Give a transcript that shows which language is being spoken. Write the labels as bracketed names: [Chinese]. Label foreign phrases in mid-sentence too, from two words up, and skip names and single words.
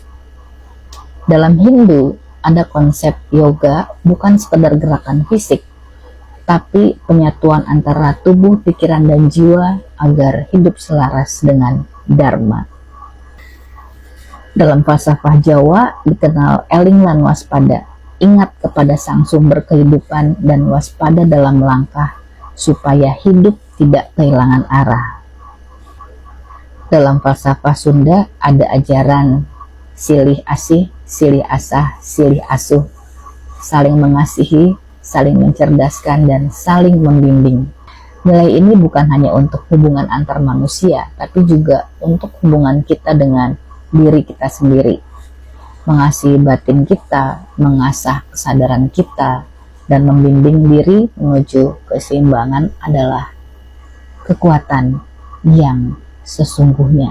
[Indonesian] Dalam Hindu, ada konsep yoga bukan sekedar gerakan fisik, tapi penyatuan antara tubuh, pikiran, dan jiwa agar hidup selaras dengan Dharma. Dalam falsafah Jawa dikenal [Javanese] eling lan waspada, [Indonesian] ingat kepada sang sumber kehidupan dan waspada dalam langkah supaya hidup tidak kehilangan arah. Dalam falsafah Sunda ada ajaran [Sundanese] silih asih, silih asah, silih asuh, [Indonesian] saling mengasihi, saling mencerdaskan, dan saling membimbing. Nilai ini bukan hanya untuk hubungan antar manusia, tapi juga untuk hubungan kita dengan diri kita sendiri. Mengasihi batin kita, mengasah kesadaran kita, dan membimbing diri menuju keseimbangan adalah kekuatan yang sesungguhnya.